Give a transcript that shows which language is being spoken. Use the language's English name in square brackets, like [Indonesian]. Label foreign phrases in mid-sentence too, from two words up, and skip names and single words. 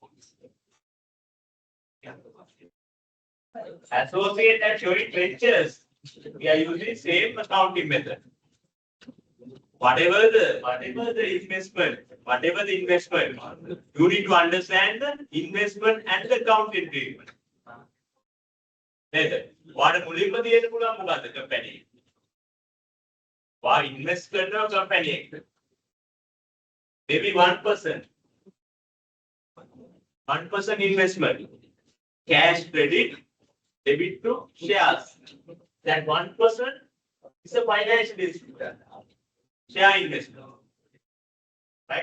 [English] Associate and joint ventures, we are using same accounting method. whatever the investment, you need to understand the investment and the accounting treatment. [Sinhala] What මුලින්ම දෙන්න පුළුවන් මොකද්ද company? [English] What invest [Sinhala] කරනවා company එක? [English] Maybe 1%. 1% investment. Cash credit, debit to shares. That 1% is a financial instrument. Share investment. Right?